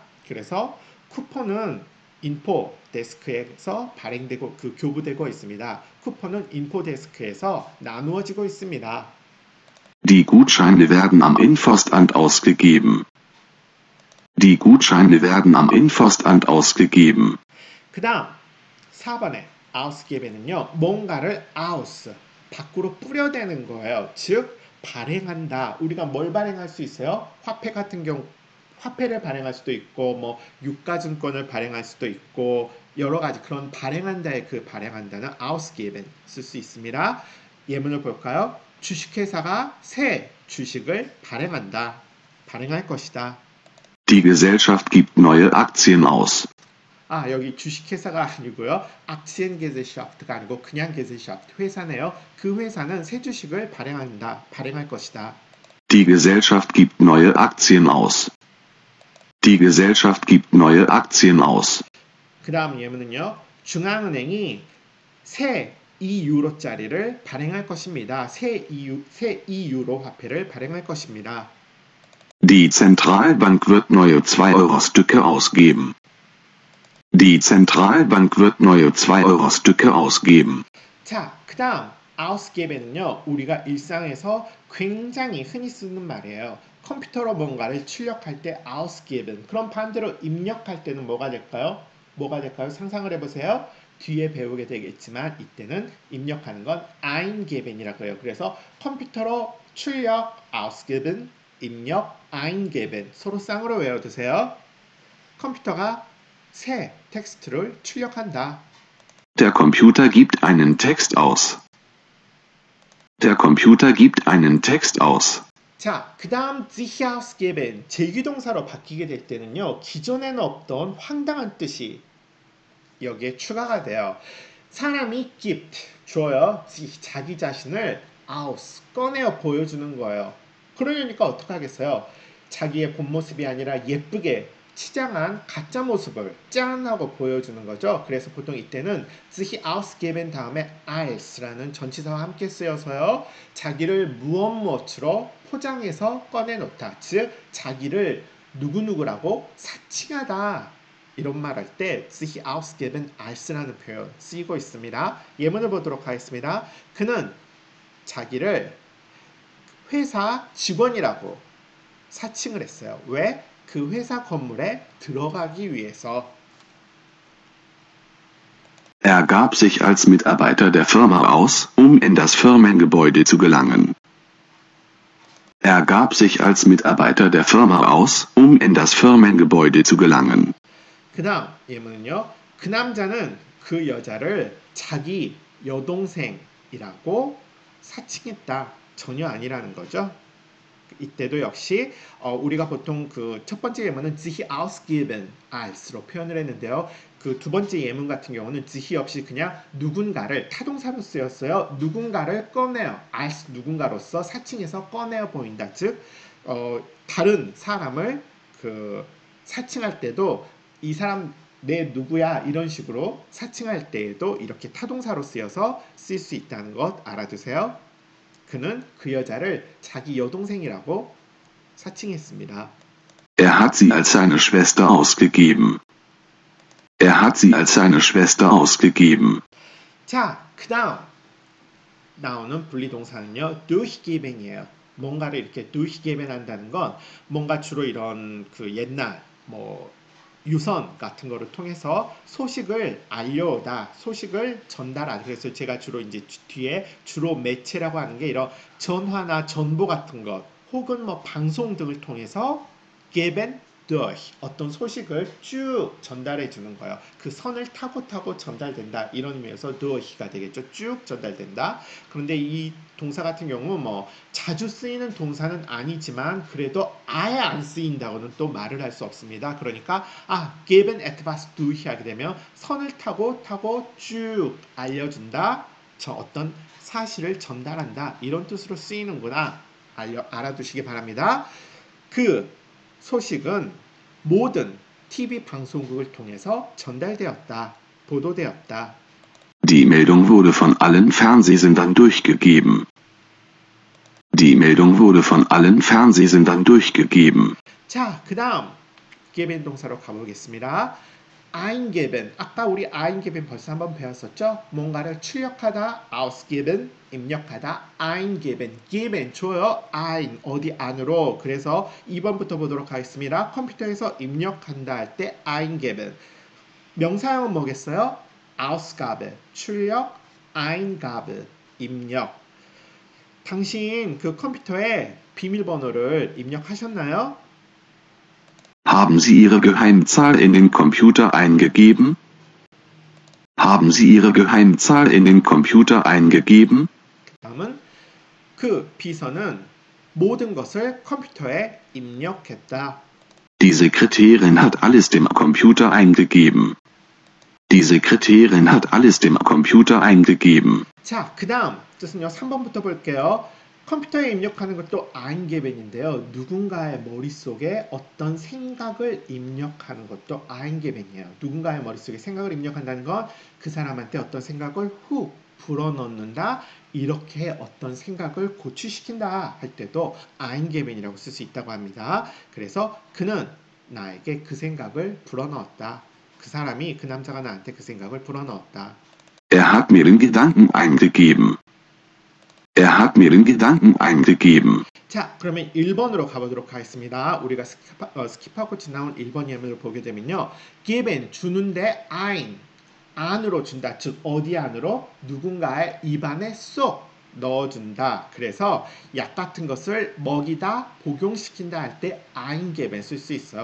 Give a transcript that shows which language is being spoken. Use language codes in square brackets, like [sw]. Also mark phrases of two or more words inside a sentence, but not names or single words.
[ko] 그래서 쿠폰은 인포 데스크에서 발행되고 그 교부되고 있습니다. 쿠폰은 인포 데스크에서 나누어지고 있습니다. [de] Die Gutscheine werden am Infostand ausgegeben. Die Gutscheine werden am Infostand ausgegeben. [ko] 그 다음 4번에 ausgiven은요. 뭔가를 aus 밖으로 뿌려대는 거예요. 즉 발행한다. 우리가 뭘 발행할 수 있어요? 화폐 같은 경우 화폐를 발행할 수도 있고 뭐 유가증권을 발행할 수도 있고 여러 가지 그런 발행한다의 그 발행한다는 ausgeben 쓸 수 있습니다. 예문을 볼까요? 주식회사가 새 주식을 발행한다. 발행할 것이다. [de] Die Gesellschaft gibt neue Aktien aus. [ko] 아, 여기 주식회사가 아니고요. Aktiengesellschaft가 아니고 그냥 Gesellschaft 회사네요. 그 회사는 새 주식을 발행한다. 발행할 것이다. [de] Die Gesellschaft gibt neue Aktien aus. Die Gesellschaft gibt neue Aktien aus. [ko] 그 다음 예문은요. 중앙은행이 새 2유로짜리를 발행할 것입니다. 새 2유로 화폐를 발행할 것입니다. [de] Die Zentralbank wird neue 2-Euro-Stücke ausgeben. Die Zentralbank wird neue 2-Euro-Stücke ausgeben. [ko] 자, 그 다음 ausgeben은요. 우리가 일상에서 굉장히 흔히 쓰는 말이에요. 컴퓨터로 뭔가를 출력할 때 ausgeben. 그럼 반대로 입력할 때는 뭐가 될까요? 뭐가 될까요? 상상을 해보세요. 뒤에 배우게 되겠지만 이때는 입력하는 건 eingeben이라고 해요. 그래서 컴퓨터로 출력 ausgeben, 입력 eingeben. 서로 쌍으로 외워두세요. 컴퓨터가 새 텍스트를 출력한다. [de] Der Computer gibt einen Text aus. Der Computer gibt einen Text aus. [ko] 자, 그 다음 [de] sich ausgeben [ko] 제기동사로 바뀌게 될 때는요. 기존에는 없던 황당한 뜻이 여기에 추가가 돼요. 사람이 gibt 줘요. 자기 자신을 aus 꺼내어 보여주는 거예요. 그러니까 어떻게 하겠어요? 자기의 본 모습이 아니라 예쁘게 치장한 가짜 모습을 짠 하고 보여주는 거죠. 그래서 보통 이때는 [de] sich ausgeben [ko] 다음에 als라는 전치사와 함께 쓰여서요. 자기를 무엇무엇으로 포장해서 꺼내놓다. 즉 자기를 누구누구라고 사칭하다. 이런 말 할 때 [de] sich ausgeben als [ko] 라는 표현 쓰이고 있습니다. 예문을 보도록 하겠습니다. 그는 자기를 회사 직원이라고 사칭을 했어요. 왜? 그 회사 건물에 들어가기 위해서. [de] Er gab sich als Mitarbeiter der Firma aus, in das Firmengebäude zu gelangen. Er gab sich als Mitarbeiter der Firma aus, in das Firmengebäude zu gelangen. [ko] 그 다음 예문은요. 그 남자는 그 여자를 자기 여동생이라고 사칭했다. 전혀 아니라는 거죠. 이때도 역시 우리가 보통 그 첫 번째 예문은 [de] sich ausgeben als [ko] 로 표현을 했는데요. 그 두 번째 예문 같은 경우는 sich 없이 그냥 누군가를 타동사로 쓰였어요. 누군가를 꺼내어 als 누군가로서 사칭해서 꺼내어 보인다. 즉 다른 사람을 그 사칭할 때도 이 사람 내 누구야 이런 식으로 사칭할 때에도 이렇게 타동사로 쓰여서 쓸 수 있다는 것 알아두세요. 그는 그 여자를 자기 여동생이라고 사칭했습니다. [de] Er hat sie als seine Schwester ausgegeben. Er hat sie als seine Schwester ausgegeben. [ko] 자, 그 다음 나오는 분리동사는요. durchgeben이에요. 뭔가를 이렇게 durchgeben 한다는 건 뭔가 주로 이런 그 옛날 뭐 유선 같은 거를 통해서 소식을 알려오다, 소식을 전달하다. 그래서 제가 주로 이제 뒤에 주로 매체라고 하는 게 이런 전화나 전보 같은 것, 혹은 뭐 방송 등을 통해서 [de] geben durch [ko] 어떤 소식을 쭉 전달해 주는 거예요. 그 선을 타고 전달된다 이런 의미에서 durch가 되겠죠. 쭉 전달된다. 그런데 이 동사 같은 경우 뭐 자주 쓰이는 동사는 아니지만 그래도 아예 안 쓰인다고는 또 말을 할 수 없습니다. 그러니까 [de] geben etwas durch [ko] 하게 되면 선을 타고 쭉 알려준다. 저 어떤 사실을 전달한다 이런 뜻으로 쓰이는구나 알아두시기 바랍니다. 그 소식은 모든 TV 방송국을 통해서 전달되었다. 보도되었다. [de] Die Meldung wurde von allen Fernsehsendern durchgegeben. Die Meldung wurde von allen Fernsehsendern durchgegeben. [ko] 자, 그 다음 geben 동사로 가보겠습니다. eingeben. 아까 우리 eingeben 벌써 한번 배웠었죠? 뭔가를 출력하다, ausgeben, 입력하다, [de] eingeben, geben, [ko] 줘요. ein, 어디 안으로. 그래서 2번부터 보도록 하겠습니다. 컴퓨터에서 입력한다 할 때 eingeben. 명사형은 뭐겠어요? Ausgabe, 출력, Eingabe, 입력. 당신 그 컴퓨터에 비밀번호를 입력하셨나요? [de] Haben Sie Ihre Geheimzahl in den Computer eingegeben? Haben Sie Ihre Geheimzahl in den Computer eingegeben? [ko] 다음은 그 비서는 모든 것을 컴퓨터에 입력했다. [de] Die Sekretärin hat alles dem Computer eingegeben. Die Sekretärin hat alles dem Computer eingegeben. [ko] 자, 그 다음 뜻은요. 3번부터 볼게요. 컴퓨터에 입력하는 것도 eingeben인데요. 누군가의 머릿속에 어떤 생각을 입력하는 것도 eingeben이에요. 누군가의 머릿속에 생각을 입력한다는 건 그 사람한테 어떤 생각을 훅 불어넣는다. 이렇게 어떤 생각을 고취시킨다 할 때도 eingeben이라고 쓸 수 있다고 합니다. 그래서 그는 나에게 그 생각을 불어넣었다. 그 사람이 그 남자가 나한테 그 생각을 불어넣었다. [de] Er hat mir den Gedanken eingegeben. Er hat mir den Gedanken eingegeben. [ko] 자, 그러면 1번으로 가보도록 하겠습니다. 우리가 스킵하고 지나온 1번 예문을 보게 되면요. geben, 주는데 ein, 안으로 준다. 즉 어디 안으로? 누군가의 입안에 쏙 넣어준다. 그래서 약 같은 것을 먹이다, 복용시킨다 할 때 eingeben 쓸 수 있어요.